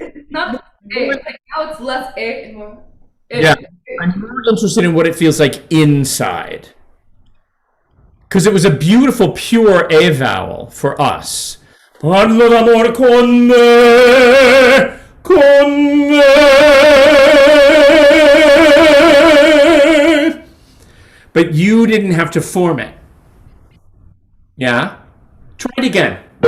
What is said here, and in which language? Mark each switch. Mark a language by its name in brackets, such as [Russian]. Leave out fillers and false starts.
[English] Not A. Like now it's less A and more A. Yeah. I'm more interested in what it feels like inside. Because it was a beautiful, pure A vowel for us. [Italian] Parlo d'amor con me, con me. [English] But you didn't have to form it. Yeah? Try it again.